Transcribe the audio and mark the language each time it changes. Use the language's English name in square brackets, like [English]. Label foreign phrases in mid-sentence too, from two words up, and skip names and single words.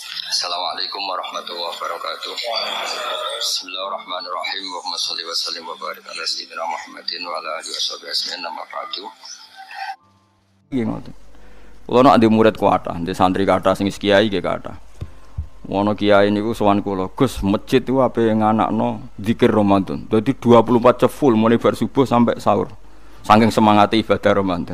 [Arabic] السلام عليكم ورحمة الله وبركاته بسم الله الرحمن الرحيم. اللهم صل وسلم وبارك على سيدنا محمد وعلى آله وصحبه أجمعين. أما بعد. [Javanese] Nggih ngoten. Kula nek ndek murid kuatah, ndek santri kathah sing kiai nggih kathah. Ono kiai niku sowan kula, Gus, masjid iku ape nganakno zikir Ramadan. Dadi 24 jam full mulai bar subuh sampai sahur. Saking semangate ibadah Ramadan.